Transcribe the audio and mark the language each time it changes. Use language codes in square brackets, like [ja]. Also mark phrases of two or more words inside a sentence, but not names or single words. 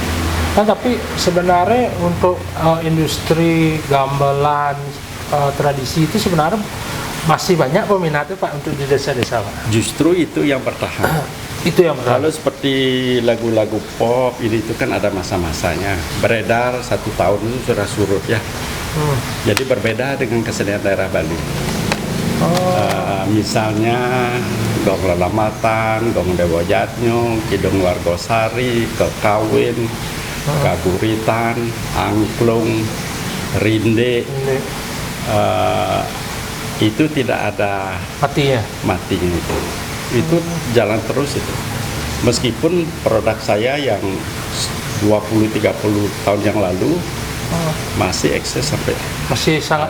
[id] Nah, tapi sebenarnya untuk industri gamelan tradisi itu sebenarnya masih banyak peminatnya Pak untuk di desa-desa Pak. Justru itu yang bertahan. Itu yang benar. Kalau seperti lagu-lagu pop ini itu kan ada masa-masanya. Beredar 1 tahun itu sudah surut ya. Jadi berbeda dengan kesenian daerah Bali. Misalnya gong lelamatan, gong dewa jatnyong, kidung wargosari, kekawin, kaguritan, angklung, rinde, itu tidak ada matinya itu jalan terus itu. Meskipun produk saya yang 20-30 tahun yang lalu masih eksis sampai masih sangat